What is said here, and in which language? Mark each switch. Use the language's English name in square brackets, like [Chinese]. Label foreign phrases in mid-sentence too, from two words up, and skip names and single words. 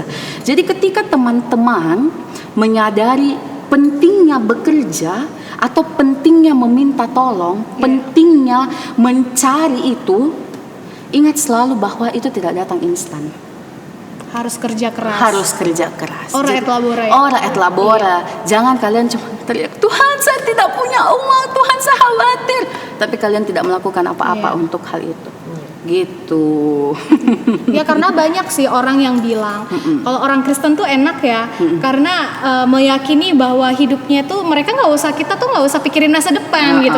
[Indonesian] Jadi ketika teman-teman menyadari pentingnya bekerja atau pentingnya meminta tolong, pentingnya mencari itu, ingat selalu bahwa itu tidak datang instan. Harus kerja keras. [Latin] Ora et labora. [Indonesian] Jangan kalian cuma teriak, Tuhan saya tidak punya uang, Tuhan saya khawatir, tapi kalian tidak melakukan apa-apa untuk hal itu. Gitu. Ya karena banyak sih orang yang bilang kalau orang Kristen tuh enak ya, karena meyakini bahwa hidupnya tuh kita tuh nggak usah pikirin masa depan gitu.